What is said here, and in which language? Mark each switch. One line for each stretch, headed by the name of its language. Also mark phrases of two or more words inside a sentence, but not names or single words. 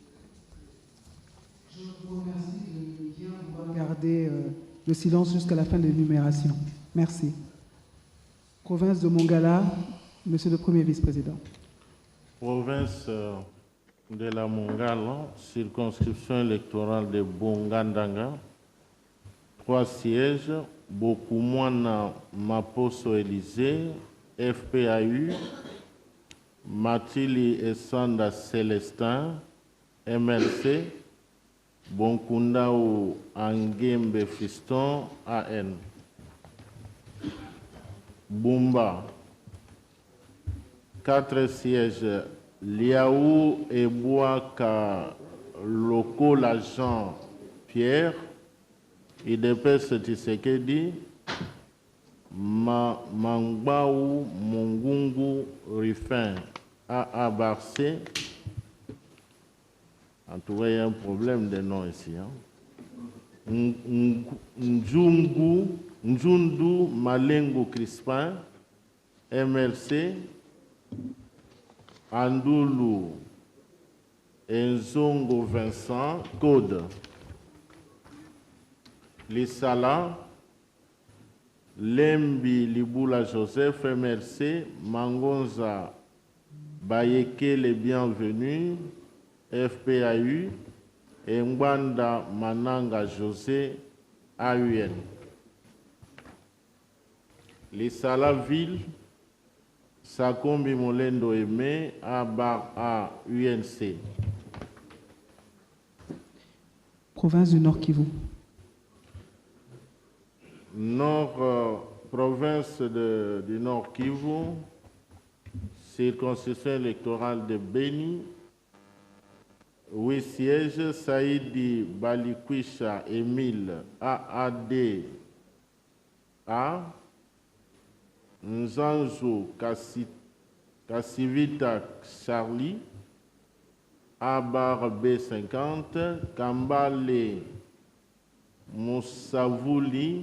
French: Je vous remercie de bien vouloir garder le silence jusqu'à la fin de l'énumération. Merci. Province de Mongala, Monsieur le Premier Vice-président. Province de la Mongala, circonscription électorale de Bongandanga, 3 sièges. Bokumwana Maposo Élysée, FPAU. Matili Essanda Célestin, MLC. Bonkundao Angembe Fiston, AN. Bumba, 4 sièges. Liaou et Bouaka Loko Jean Pierre, IDPS Tshisekedi. Mangbaou Mongungu Rifin, AA Barcé. En tout cas, il y a un problème de nom ici. Njundu Malengo Crispin, MLC. Andoulou Enzongo Vincent, Code. Lissala, Lembi Liboula Joseph, MLC. Mangonza Bayeke les bienvenus, FPAU. Et Mbanda Mananga José, AUN. Lissala Ville, Sakombi Molendo Aimé, A UNC. Province du Nord Kivu. Province du Nord Kivu, circonscription électorale de Beni, 8 sièges. Saïdi Balikwisha Émile, AAD A. Nzanzo Kassivita Charlie, Abar B50, Kambale Moussavouli,